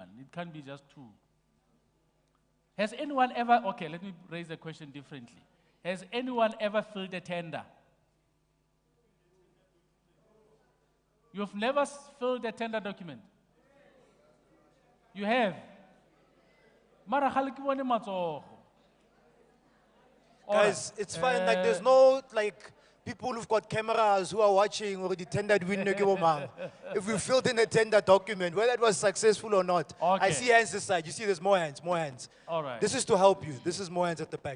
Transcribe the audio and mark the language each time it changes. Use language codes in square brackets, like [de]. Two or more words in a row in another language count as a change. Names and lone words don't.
[en] It can't be just two. Has anyone ever, okay, let me raise the question differently. Has anyone ever filled a tender? You've never filled a tender document? You have? [nso] Mara khaliki bone matsogo. [en] Guys, it's fine. Like, there's no, like, people who've got cameras who are watching already tendered winner. If we filled in a tender document, whether it was successful or not. Okay. I see hands this side. You see there's more hands, more hands. All right. This is to help you. This is more hands at the back.